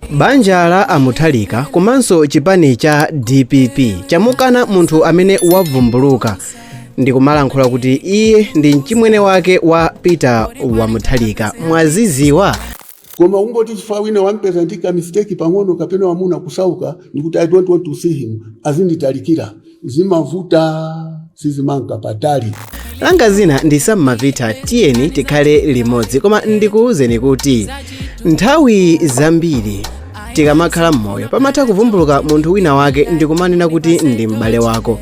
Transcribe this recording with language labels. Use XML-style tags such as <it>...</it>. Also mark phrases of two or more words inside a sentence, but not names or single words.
<ny>Banja la Amuthalika komanso chipani cha DPP chamukana munthu amene wavumbuluka ndi kumalankhula kuti iye ndi mchimwene wake wa Peter Wamuthalika. Mwaziziwa koma ungoti chifukwa wina wampeza ndika mistake pang'ono kapena wamuna kusauka nikuti</ny> <en>I don't want to see him</en> <ny>azinditalikira zimavuta sizimanka patali. Langa zina ndi Samavita tiyeni tikhale limodzi, koma ndikuwuzeni kuti nthawi zambiri tikamakhala mmoyo pamatha kuvumbuluka munthu wina wake ndikumanena kuti ndi m'bale wako.</ny>